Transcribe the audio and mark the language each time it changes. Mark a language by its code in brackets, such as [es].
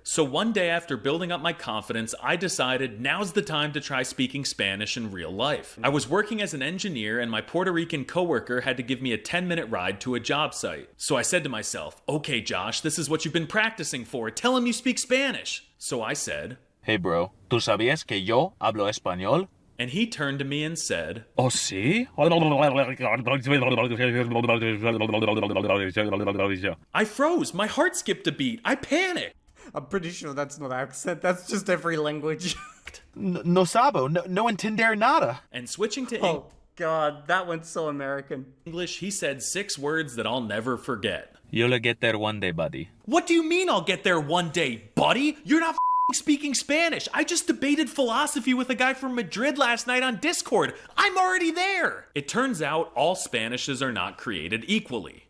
[en] So one day after building up my confidence, I decided now's the time to try speaking Spanish in real life. I was working as an engineer and my Puerto Rican coworker had to give me a 10-minute ride to a job site. So I said to myself, okay Josh, this is what you've been practicing for. Tell him you speak Spanish. So I said, Hey bro, [es] ¿tú sabías que yo hablo español? [en] and he turned to me and said, [es] Oh, sí? [en] I froze. My heart skipped a beat. I panicked. I'm pretty sure that's not accent, that's just every language. [es] No sabo, no entender nada. [en] And switching to Oh god, that went so American. English, he said 6 words that I'll never forget. You'll get there one day, buddy. What do you mean I'll get there one day, buddy? You're not speaking Spanish. I just debated philosophy with a guy from Madrid last night on Discord. I'm already there. It turns out all Spanishes are not created equally.